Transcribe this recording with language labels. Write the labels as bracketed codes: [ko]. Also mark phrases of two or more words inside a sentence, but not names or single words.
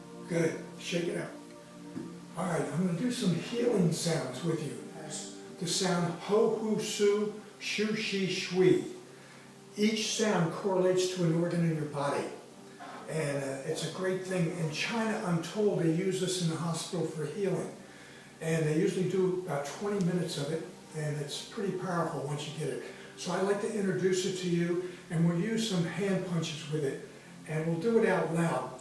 [en] Good. Shake it out. All right, I'm going to do some healing sounds with you. The sound ho, hu, su, shu, shi, shui. Each sound correlates to an organ in your body. And it's a great thing. In China, I'm told they use this in the hospital for healing. And they usually do about 20 minutes of it, and it's pretty powerful once you get it. So I'd like to introduce it to you, and we'll use some hand punches with it, and we'll do it out loud.